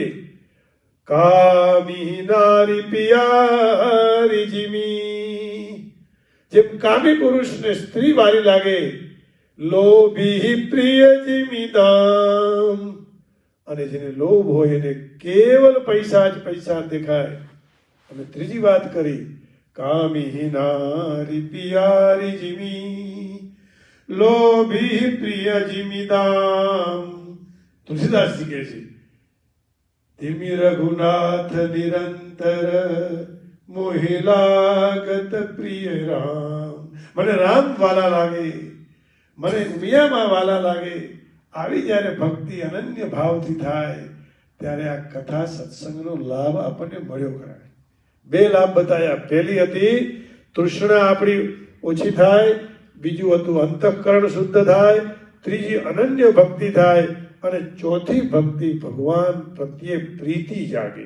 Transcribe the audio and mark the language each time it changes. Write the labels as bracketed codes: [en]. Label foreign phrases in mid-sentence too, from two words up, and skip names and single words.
[awa] कामी नारी पियारी जिमी, [gu] જેમ કામી પુરુષને સ્ત્રી વારી લાગે, [awa] लोभी प्रिय जिमी दाम, [gu] અને જેને લોભ હોય એને કેવલ પૈસા જ પૈસા દેખાય। અને ત્રીજી વાત કરી, [awa] कामी नारी पियारी जिमी, लोभी प्रिय जिमी दाम। [gu] તુલસીદાસ જી કહે છે, [awa] तिमी रघुनाथ निरंतर मोहि लागत प्रिय राम। [gu] મને રામ વાલા લાગે, મને ઉમિયામા વાલા લાગે। આવી જ્યારે ભક્તિ અનન્ય ભાવથી થાય ત્યારે આ કથા સત્સંગનો લાભ આપણને મળ્યો કરાય। બે લાભ બતાયા। પહેલી હતી તૃષ્ણા આપણી ઓછી થાય, બીજું હતું અંતઃકરણ શુદ્ધ થાય, ત્રીજી અનન્ય ભક્તિ થાય અને ચોથી ભક્તિ ભગવાન પ્રત્યે પ્રીતિ જાગે।